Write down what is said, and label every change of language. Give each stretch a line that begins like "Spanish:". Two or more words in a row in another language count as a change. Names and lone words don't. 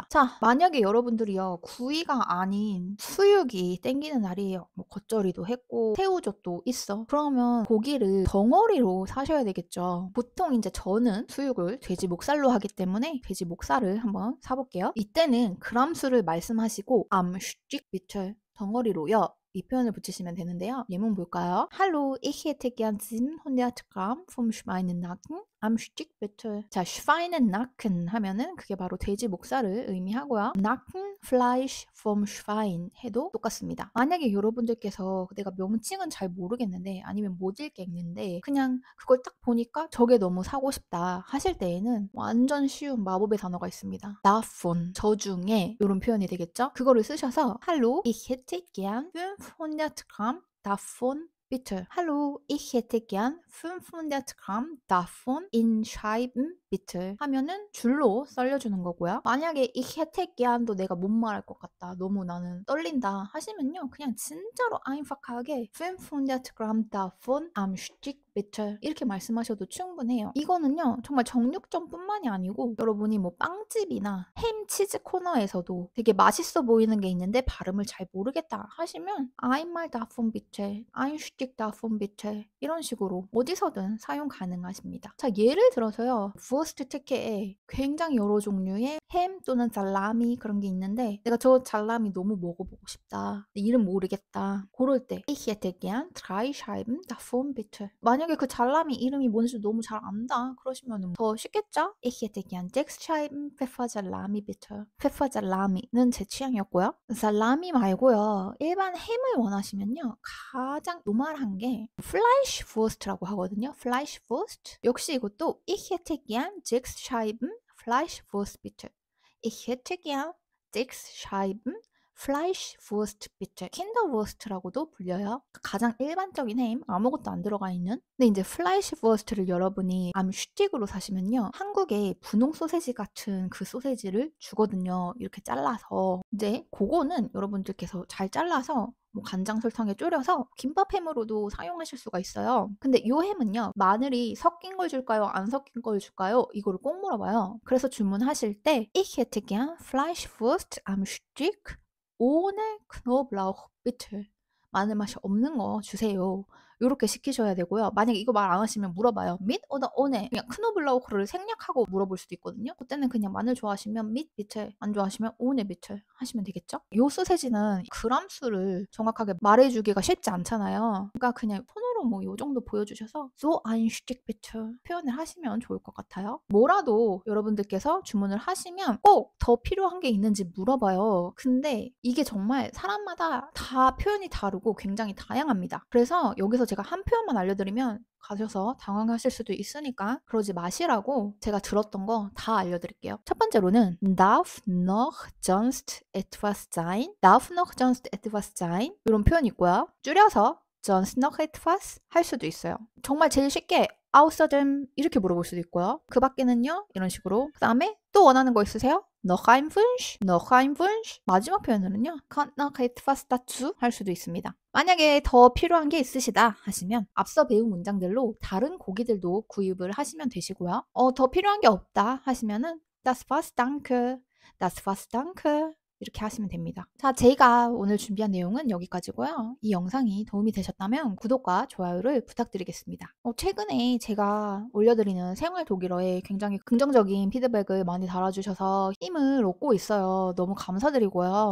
Korean: 자, 만약에 여러분들이요 구이가 아닌 수육이 땡기는 날이에요. 뭐 겉절이도 했고 새우젓도 있어. 그러면 고기를 덩어리로 사셔야 되겠죠. 보통 인제 저는 수육을 돼지 목살로 하기 때문에 돼지 목살을 한번 사 볼게요. 이때는 그람 수를 말씀하시고
German: am Stück bitte
Korean: 덩어리로요. 이 표현을 붙이시면 되는데요. 예문 볼까요?
German: "Hallo, ich hätte gern 700 Gramm vom Schweinenacken am Stück bitte."
Korean: 자, Schweinenacken 하면은 그게 바로 돼지 목살을 의미하고요.
German: Nacken, Fleisch vom Schwein
Korean: 해도 똑같습니다. 만약에 여러분들께서 내가 명칭은 잘 모르겠는데 아니면 못 읽겠는데 그냥 그걸 딱 보니까 '저게 너무 사고 싶다.' 하실 때에는 완전 쉬운 마법의 단어가 있습니다.
German: davon
Korean: 저 중에 요런 표현이 되겠죠? 그거를 쓰셔서
German: "Hallo, ich hätte gern 500 Gramm davon bitte. Hallo, ich hätte gern 500 Gramm davon in Scheiben bitte."
Korean: 하면은 줄로 썰려주는 거고요. 만약에
German: ich hätte gern
Korean: 도 내가 못 말할 것 같다. 너무 나는 떨린다 하시면요. 그냥 진짜로 einfach하게
German: 500 Gramm davon am Stück bitte
Korean: 이렇게 말씀하셔도 충분해요. 이거는요. 정말 정육점뿐만이 아니고 여러분이 뭐 빵집이나 햄 치즈 코너에서도 되게 맛있어 보이는 게 있는데 발음을 잘 모르겠다 하시면
German: einmal davon bitte, ein Stück davon bitte
Korean: 이런 식으로 어디서든 사용 가능하십니다. 자, 예를 들어서요. Wurst 특혜에 굉장히 여러 종류의 햄 또는 살라미 그런 게 있는데 내가 저 살라미 너무 먹어보고 싶다. 이름 모르겠다. 고럴 때
German: Ich hätte gern 3 Scheiben davon bitte.
Korean: 만약에 그 살라미 이름이 뭔지 너무 잘 안다 그러시면은 더 쉽겠죠?
German: Ich hätte gern 6 Scheiben Pfeffersalami bitte.
Korean: Pfeffersalami는 제 취향이었고요. 살라미 말고요. 일반 햄을 원하시면요. 가장 노멀한 게 Fleischwurst라고 하거든요. Fleischwurst. 역시 이것도
German: Ich hätte gern 6 Scheiben Fleischwurst bitte. Ich hätte gern 6 Scheiben Fleischwurst bitte.
Korean: 킨더wurst라고도 불려요. 가장 일반적인 햄, 아무것도 안 들어가 있는. 근데 인제 Fleischwurst를 여러분이
German: am Stück
Korean: 으로 사시면요. 한국의 분홍 소세지 같은 그 소세지를 주거든요. 이렇게 잘라서. 이제 고거는 여러분들께서 잘 잘라서 뭐 간장, 설탕에 졸여서 김밥햄으로도 사용하실 수가 있어요. 근데 요 햄은요. 마늘이 섞인 걸 줄까요? 안 섞인 걸 줄까요? 이거를 꼭 물어봐요. 그래서 주문하실 때
German: Ich hätte gern Fleischwurst am Stück ohne Knoblauch bitte.
Korean: 마늘 맛이 없는 거 주세요. 요렇게 시키셔야 되고요. 만약에 이거 말 안 하시면 물어봐요.
German: mit oder ohne.
Korean: 그냥 크노블라우크를 생략하고 물어볼 수도 있거든요. 그때는 그냥 마늘 좋아하시면
German: mit bitte,
Korean: 안 좋아하시면
German: ohne bitte
Korean: 하시면 되겠죠? 요 소세지는 그람 수를 정확하게 말해 주기가 쉽지 않잖아요. 그러니까 그냥 손으로 뭐 요 정도 보여주셔서
German: so ein Stück bitte
Korean: 표현을 하시면 좋을 것 같아요. 뭐라도 여러분들께서 주문을 하시면 꼭 더 필요한 게 있는지 물어봐요. 근데 이게 정말 사람마다 다 표현이 다르고 굉장히 다양합니다. 그래서 여기서 제가 한 표현만 알려드리면 가셔서 당황하실 수도 있으니까 그러지 마시라고 제가 들었던 거 다 알려드릴게요. 첫 번째로는
German: darf noch sonst etwas sein? darf noch sonst etwas sein?
Korean: 이런 표현이 있고요. 줄여서
German: sonst noch etwas
Korean: 할 수도 있어요. 정말 제일 쉽게 außerdem 이렇게 물어볼 수도 있고요. 그 밖에는요? 이런 식으로. 그 다음에 또 원하는 거 있으세요?
German: noch ein Wunsch? noch ein Wunsch?
Korean: 마지막 표현으로는요.
German: kommt noch etwas dazu
Korean: 할 수도 있습니다. 만약에 더 필요한 게 있으시다 하시면 앞서 배운 문장들로 다른 고기들도 구입을 하시면 되시고요. 더 필요한 게 없다 하시면은
German: das war's, danke. Das war's, danke.
Korean: 이렇게 하시면 됩니다. 자, 제가 오늘 준비한 내용은 여기까지고요. 이 영상이 도움이 되셨다면 구독과 좋아요를 부탁드리겠습니다. 최근에 제가 올려드리는 생활 독일어에 굉장히 긍정적인 피드백을 많이 달아주셔서 힘을 얻고 있어요. 너무 감사드리고요.